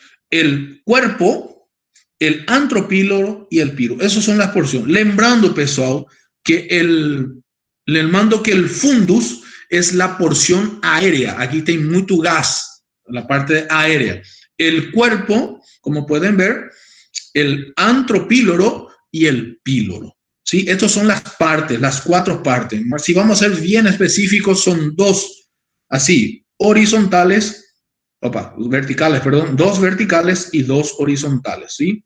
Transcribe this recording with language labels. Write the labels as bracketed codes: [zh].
[es] El cuerpo, el antropíloro y el piro. Esas son las porciones. [pt] Lembrando, pessoal, [es] que el fundus es la porción aérea. Aquí [pt] tem muito gas, [es] la parte aérea. El cuerpo, como pueden ver, el antropíloro y el píloro. ¿Sí? Estas son las partes, las 4 partes. Si vamos a ser bien específicos, son 2 así, horizontales, verticales, perdón, 2 verticales y 2 horizontales, ¿sí?